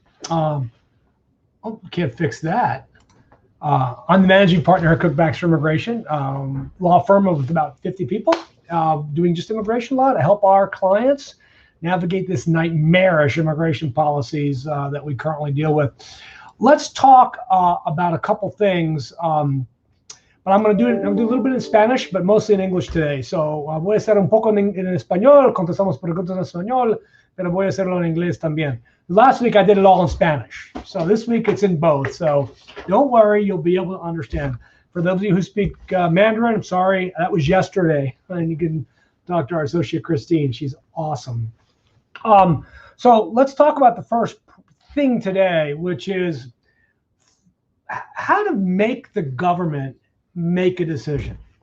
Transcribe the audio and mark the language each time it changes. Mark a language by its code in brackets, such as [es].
[en] Can't fix that. I'm the managing partner at Cook Baxter Immigration, law firm of about 50 people, doing just immigration law to help our clients navigate this nightmarish immigration policies that we currently deal with. Let's talk about a couple things, but I'm going to do a little bit in Spanish, but mostly in English today. [es] So voy a hacer un poco en español, contestamos preguntas en español, pero voy a hacerlo en inglés también. [en] Last week I did it all in Spanish, so this week it's in both. So don't worry, you'll be able to understand. For those of you who speak Mandarin, I'm sorry, that was yesterday, and you can talk to our associate Christine. She's awesome. So let's talk about the first thing today, which is how to make the government make a decision.